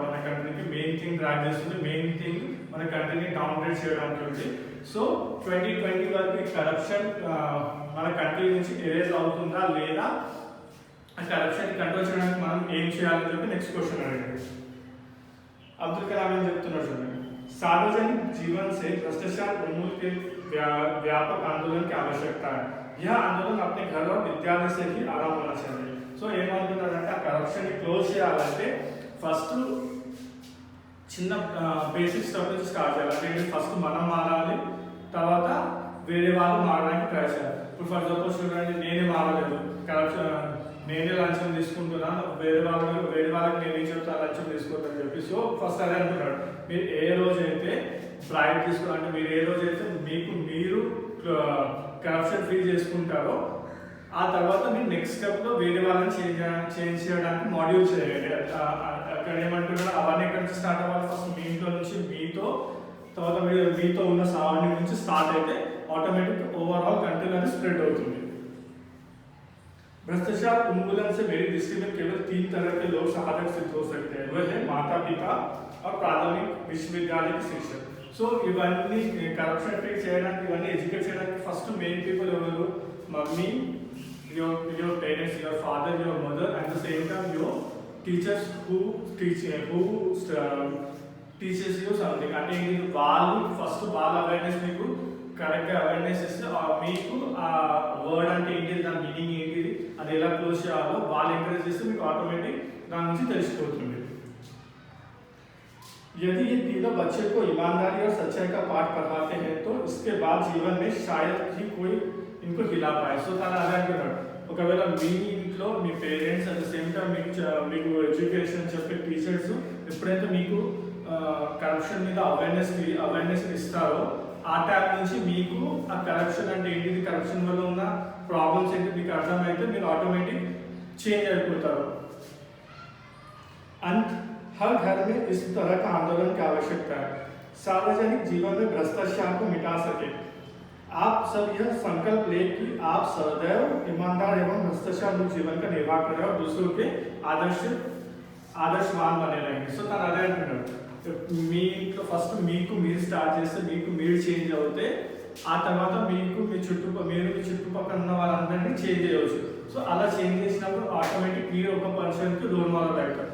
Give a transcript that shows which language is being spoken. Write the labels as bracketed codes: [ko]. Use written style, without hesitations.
[te] మన కంట్రీకి main thing drag చేస్తుంది, మెయిన్ థింగ్ మన కంట్రీని డౌన్గ్రేడ్ చేయడానికి ఉంది. సో 2020 వరకు ఈ కరప్షన్ మన కంట్రీ నుంచి ఎరేజ్ అవుతుందా లేదా, ఆ కరప్షన్ కంట్రోల్ చేయడానికి మనం ఏం చేయాలని చెప్పి నెక్స్ట్ క్వశ్చన్ అడిగారు. అబ్దుల్ కలాం ఏం చెప్తున్నారు చూడండి, [hi] सार्वजनिक जीवन से भ्रष्टाचार उन्मूलन के व्यापक आंदोलन की आवश्यकता है. यह आंदोलन अपने घर और विद्यालय से ही आरंभ होना चाहिए. [te] సో ఏమంటున్నారంటే ఆ కరప్షన్ ని క్లోజ్ చేయాలంటే ఫస్ట్ చిన్న బేసిక్ స్టెప్ నుంచి స్టార్ట్ చేయాలి. అంటే ఫస్ట్ మనం మారాలి, తర్వాత వేరే వాళ్ళు మారడానికి ట్రై చేయాలి. ఇప్పుడు ఫర్ సపోజ్ చూడండి, నేనే మారలేదు, కరప్షన్ నేనే లంచం తీసుకుంటున్నాను, వేరే వాళ్ళకి నేనే చెప్తా లంచం తీసుకుంటానని చెప్పి. సో ఫస్ట్ అదే అంటున్నాడు, మీరు ఏ రోజైతే బ్రైబ్ తీసుకోవాలంటే మీరు ఏ రోజైతే మీరు కరప్షన్ ఫ్రీ చేసుకుంటారో ఆ తర్వాత మీరు నెక్స్ట్ స్టెప్లో వేరే వాళ్ళని చేంజ్ చేయడానికి మాడ్యూల్ చేయండి. అక్కడ ఏమంటున్నాడు, అవన్నీ ఎక్కడి నుంచి స్టార్ట్ అవ్వాలి, ఫస్ట్ మీ ఇంట్లో నుంచి మీతో, తర్వాత మీతో ఉన్న సరౌండింగ్ నుంచి స్టార్ట్ అయితే ఆటోమేటిక్ ఓవరాల్ కంట్రీ అనేది స్ప్రెడ్ అవుతుంది. [hi] भ्रष्टाचार उन्मूलन से मेरी दृष्टि में केवल 3 तरह के लोग सहायक सिद्ध हो सकते हैं. वह है माता पिता और प्राथमिक विश्वविद्यालय के शिक्षक. [te] సో ఇవన్నీ కరప్షన్ ఫ్రీ చేయడానికి, ఇవన్నీ ఎడ్యుకేట్ చేయడానికి ఫస్ట్ మెయిన్ పీపుల్ ఎవరు, mummy, [en] your parents, your father, your mother, and the same time your teachers who teaches you something. [te] అంటే వాళ్ళు ఫస్ట్ వాళ్ళ అవేర్నెస్ మీకు కరెక్ట్గా అవేర్నెస్ ఇస్తే మీకు ఆ వర్డ్ అంటే ఏంటిది, దాని మీనింగ్ ఏంటిది, అది ఎలా క్లోజ్ చేయాలో వాళ్ళు ఎంకరేజ్ చేస్తే మీకు ఆటోమేటిక్ దాని నుంచి తెలిసిపోతుంది. [hi] यदि ये तीनों बच्चे को ईमानदारी और सच्चाई का पाठ पढ़ाते हैं तो इसके बाद जीवन में शायद ही कोई इनको हिला पाए. [te] సో తను అదే అంటున్నాడు, ఒకవేళ మీ ఇంట్లో మీ parents at the same time మీకు ఎడ్యుకేషన్ చెప్పే టీచర్స్ ఎప్పుడైతే మీకు కరప్షన్ మీద అవేర్నెస్ ఇస్తారో ఆ టైం నుంచి మీకు ఆ కరప్షన్ అంటే ఏంటిది, కరప్షన్ వల్ల ఉన్న ప్రాబ్లమ్స్ ఏంటి మీకు అర్థమైతే మీరు ఆటోమేటిక్ చేంజ్ అయిపోతారు. [hi] అండ్ हर घर में इस तरह का आंदोलन की आवश्यकता है. सार्वजनिक जीवन में भ्रष्टाचार को मिटा सके. आप सब यह संकल्प ले कि आप सदैव ईमानदार एवं भ्रष्टाचार मुक्त जीवन का निर्वाह करें और दूसरों के आदर्शवान बने रहेंगे. [te] సో తను అదే అంటున్నాడు, మీ ఇంట్లో ఫస్ట్ మీకు మీరు స్టార్ట్ చేస్తే మీకు మీరు చేంజ్ అవుతే ఆ తర్వాత మీకు మీ చుట్టుపక్కల ఉన్న వాళ్ళందరినీ చేంజ్ చేయవచ్చు. సో అలా చేంజ్ చేసినప్పుడు ఆటోమేటిక్ మీరు ఒక పర్సన్కి రోల్ మోడల్ అవుతారు.